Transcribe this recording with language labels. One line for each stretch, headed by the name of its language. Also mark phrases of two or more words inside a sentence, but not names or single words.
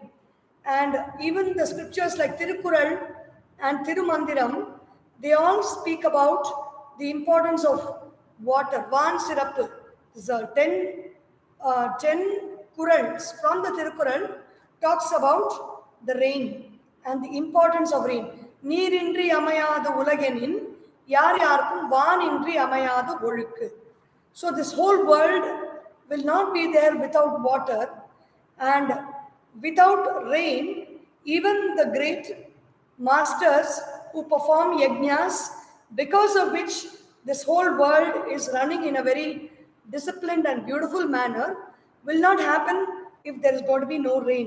English: And even the scriptures like Tirukural and Tirumandiram, they all speak about the importance of water. Van Sirappu. The 10 Kurals from the Tirukural talks about the rain and the importance of rain.
Tamil: நீரின்று அமையாது உலகெனின் யார் யாருக்கும் வானின்றி அமையாது ஒழுக்கு.
English: So this whole world will not be there without water, and without rain, even the great masters who perform yajnas, because of which this whole world is running in a very disciplined and beautiful manner, will not happen if there is going to be no rain.